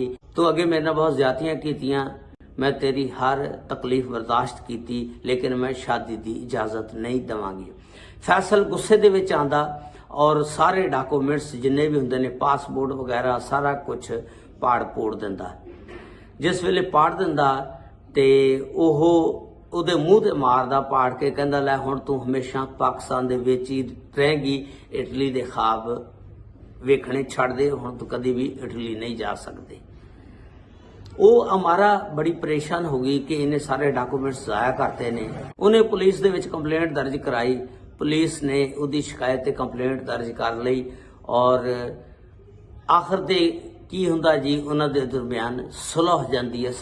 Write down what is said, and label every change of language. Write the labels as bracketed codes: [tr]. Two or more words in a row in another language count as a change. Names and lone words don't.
[pa] ਤੂੰ ਅੱਗੇ ਮੇਰੇ ਨਾਲ ਬਹੁਤ ਜ਼ਿਆਦਤੀਆਂ ਕੀਤੀਆਂ, ਮੈਂ ਤੇਰੀ ਹਰ ਤਕਲੀਫ਼ ਬਰਦਾਸ਼ਤ ਕੀ, ਲੇਕਿਨ ਮੈਂ ਸ਼ਾਦੀ ਕੀ ਇਜਾਜ਼ਤ ਨਹੀਂ ਦੇਵਾਂਗੀ। ਫ਼ੈਸਲ ਗੁੱਸੇ ਦੇ ਵਿਚ ਆਂਦਾ ਔਰ ਸਾਰੇ ਡਾਕੂਮੈਂਟਸ ਜਿੰਨੇ ਭੀ ਹੁੰਦੇ ਨੇ, ਪਾਸਪੋਰਟ ਵਗੈਰਾ ਸਾਰਾ ਕੁਝ ਪਾੜ ਪੋੜ ਦਿੰਦਾ। ਜਿਸ ਵੇਲੇ ਪਾੜ ਦਿੰਦਾ ਤੇ ਓਹੋ ਉਹਦੇ ਮੂੰਹ ਤੇ ਮਾਰਦਾ ਪਾੜ ਕੇ, ਕਹਿੰਦਾ ਲੈ ਹੁਣ ਤੂੰ ਹਮੇਸ਼ਾ ਪਾਕਿਸਤਾਨ ਦੇ ਵਿਚ ਹੀ ਰਹੇਗੀ, ਇਟਲੀ ਦੇ ਖ਼੍ਵਾਬ ਵੇਖਣੇ ਛੱਡ ਦੇ, ਹੁਣ ਤੂੰ ਕਦੀ ਭੀ ਇਟਲੀ ਨਹੀਂ ਜਾ ਸਕਦੇ। [ur] وہ امارہ بڑی پریشان ہو گئی کہ انہیں سارے ڈاکیومنٹس ضائع کرتے نے. [pa] ਉਨ੍ਹੇਂ ਪੁਲਿਸ ਦੇ ਵਿਚ ਕੰਪਲੇਂਟ ਦਰਜ ਕਰਾਈ, ਪੁਲਿਸ ਨੇ ਉਸਕੀ ਸ਼ਿਕਾਇਤ ਤੇ ਕੰਪਲੇਂਟ ਦਰਜ ਕਰ ਲਈ ਔਰ ਆਖ਼ਿਰ ਤੇ ਕੀ ਹੁੰਦਾ ਜੀ, ਉਨ੍ਹਾਂ ਦੇ ਦਰਮਿਆਨ ਸੁਲ੍ਹਾ ਹੋ ਜਾਤੀ ਹੈ।